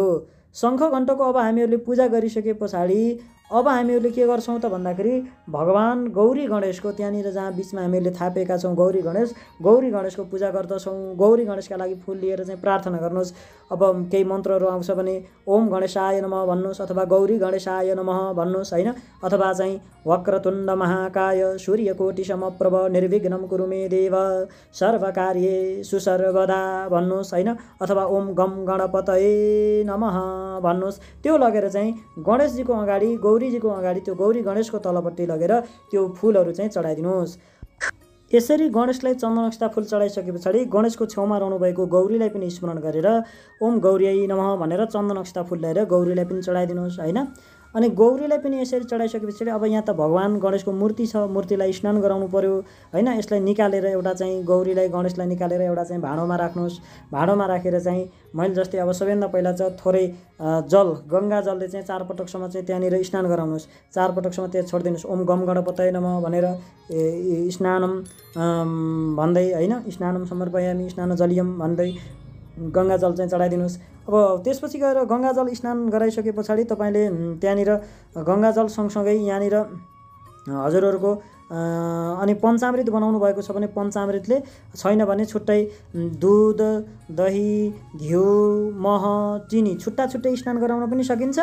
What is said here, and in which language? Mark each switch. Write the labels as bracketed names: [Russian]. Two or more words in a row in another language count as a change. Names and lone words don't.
[Nepali] शङ्ख घण्टको अब हामीहरूले पूजा गरिसके पछाडि अब हामीहरूले के गर्छौँ त भन्दाखेरि भगवान् गौरी गणेशको त्यहाँनिर जहाँ बिचमा हामीहरूले थापेका छौँ गौरी गणेशको पूजा गर्दछौँ। गौरी गणेशका लागि फुल लिएर चाहिँ प्रार्थना गर्नुहोस्। अब केही मन्त्रहरू आउँछ भने [Sanskrit] ओम गणेशाय नमः [Nepali] भन्नुहोस् अथवा [Sanskrit] गौरी गणेशाय नमः [Nepali] भन्नुहोस् होइन। अथवा चाहिँ [Sanskrit] वक्रतुण्ड महाकाय सूर्यकोटि समप्रभ निर्विघ्नं कुरु मे देव सर्वकार्येषु सर्वदा [Nepali] भन्नुहोस् होइन। [Sanskrit] अथवा ओम गम गणपतये नमः भन्नुहोस्। [Nepali] त्यो लगेर चाहिँ गणेशजीको अगाडि गौरीजीको अगाडि त्यो गौरी गणेशको तलपट्टि लगेर त्यो फुलहरू चाहिँ चढाइदिनुहोस्। यसरी गणेशलाई चन्दन अक्षता फुल चढाइसके पछाडि गणेशको छेउमा रहनुभएको गौरीलाई पनि स्मरण गरेर [Sanskrit] ओम गौरीयै नमः [Nepali] भनेर चन्दन अक्षता फुल ल्याएर गौरीलाई पनि चढाइदिनुहोस् होइन। अनि गौरीलाई पनि यसरी चढाइसके पछाडि अब यहाँ त भगवान् गणेशको मूर्ति छ, मूर्तिलाई स्नान गराउनु पर्यो होइन। यसलाई निकालेर एउटा चाहिँ गौरीलाई गणेशलाई निकालेर एउटा चाहिँ भाँडोमा राख्नुहोस्। भाँडोमा राखेर चाहिँ मैले जस्तै अब सबैभन्दा पहिला चाहिँ थोरै जल गङ्गा जलले चाहिँ 4 पटकसम्म चाहिँ त्यहाँनिर स्नान गराउनुहोस्। 4 पटकसम्म त्यहाँ छोडिदिनुहोस्। [Sanskrit] ओम गम गणपतये नमः भनेर स्नानम [Nepali] भन्दै होइन, [Sanskrit] स्नानम समर्पयामि स्नान जलियम [Nepali] भन्दै गङ्गाजल चाहिँ चढाइदिनुहोस्। अब त्यसपछि गएर गङ्गाजल स्नान गराइसके पछाडि तपाईँले त्यहाँनिर गङ्गाजल सँगसँगै यहाँनिर हजुरहरूको अनि पञ्चामृत बनाउनु भएको छ भने पञ्चामृतले, छैन भने छुट्टै दुध दही घिउ मह चिनी छुट्टा छुट्टै स्नान गराउन पनि सकिन्छ।